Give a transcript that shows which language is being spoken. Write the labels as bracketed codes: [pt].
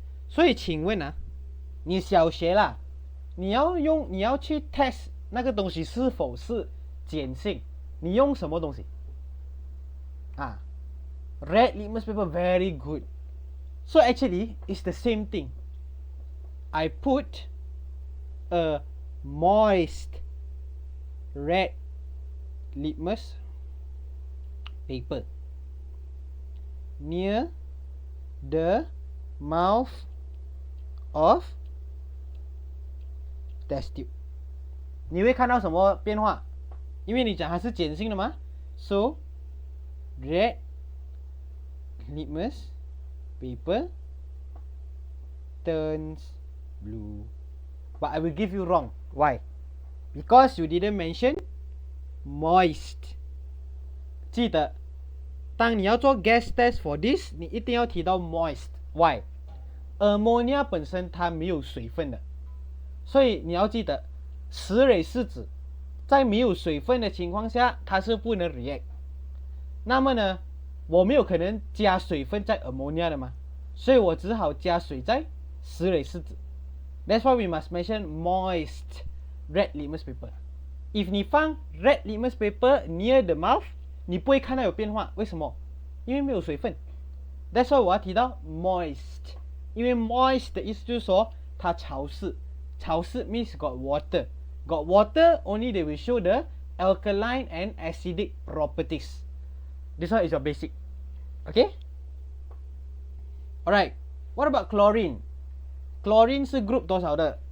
[zh] 所以请问啊，你小学啦，你要去 test 那个东西是否是碱性，你用什么东西？ [en] Red litmus paper, very good. So actually, it's the same thing. I put a moist red litmus paper near the mouth of test tube. [zh] 你会看到什么变化？因为你讲它是碱性的嘛 [en] ，so red litmus paper turns blue. But I will give you wrong. Why? Because you didn't mention moist. [zh] 记得，当你要做 [en] gas test for this， [zh] 你一定要提到 moist. [en] Why? [zh] Ammonia 本身它没有水分的，所以你要记得，石蕊试纸在没有水分的情况下，它是不能 react。那么呢，我没有可能加水分在 ammonia 的嘛，所以我只好加水在石蕊试纸。 [en] That's why we must mention moist red litmus paper. [zh] If 你放 [en] red litmus paper near the mouth， [zh] 你不会看到有变化，为什么？因为没有水分。 [en] That's why [zh] 我要提到 moist， 因为 moist 的意思就是说它潮湿，潮湿 [en] means got water， Got water, only they will show the alkaline and acidic properties. This one is your basic. Okay? Alright. What about chlorine? [zh] Chlorine 是 group 多少的？